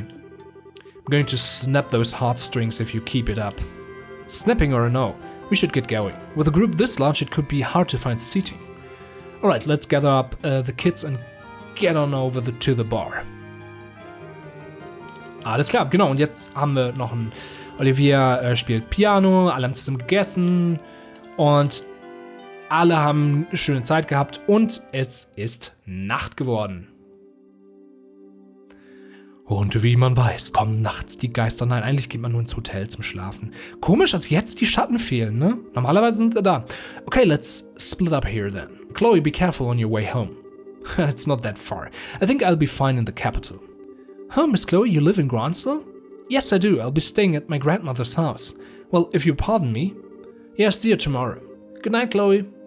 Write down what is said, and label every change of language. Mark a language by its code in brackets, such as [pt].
[en] I'm going to snap those heartstrings if you keep it up. Snapping or no, we should get going. With a group this large, it could be hard to find seating. Alright, let's gather up the kids and get on over to the bar. [de] Alles klar, genau. Und jetzt haben wir noch ein... Olivia spielt Piano, alle haben zusammen gegessen und alle haben eine schöne Zeit gehabt und es ist Nacht geworden. Und wie man weiß, kommen nachts die Geister. Nein, eigentlich geht man nur ins Hotel zum Schlafen. Komisch, dass jetzt die Schatten fehlen, ne? Normalerweise sind sie da. [en] Okay, let's split up here then. Chloe, be careful on your way home. It's not that far. I think I'll be fine in the capital. Huh, Miss Chloe, you live in Groundsel? Yes, I do. I'll be staying at my grandmother's house. Well, if you pardon me. Yeah, see you tomorrow. Good night, Chloe.